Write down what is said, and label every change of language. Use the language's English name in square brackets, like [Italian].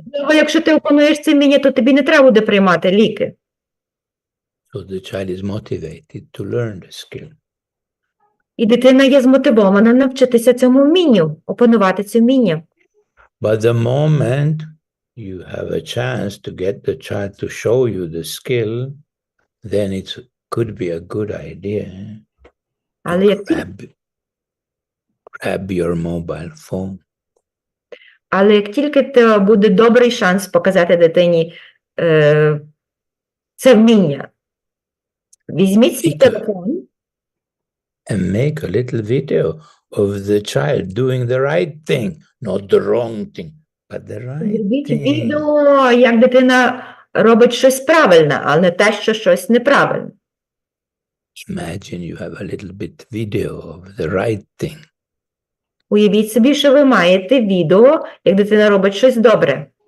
[Ukrainian] І якщо ти опануєш це вміння, то тобі не треба буде приймати ліки. [English] So the child is motivated to learn the skill. [Ukrainian] І дитина є змотивована навчитися цьому вмінню, опанувати це вміння. [English] But the moment you have a chance to get the child to show you the skill, then it could be a good idea. [Ukrainian] Але як [English] Grab your mobile phone. [Ukrainian] Але як тільки буде добрий шанс показати дитині це вміння, візьміть свій телефон [English] And make a little video of the child doing the right thing, not the wrong thing, but the right [Ukrainian] зробіть [English] thing. [Ukrainian] відео, як дитина робить щось правильне, але не те, що щось неправильне. [English] Imagine you have a little bit video of the right thing. [Ukrainian] Уявіть собі, що ви маєте відео, як дитина робить щось добре.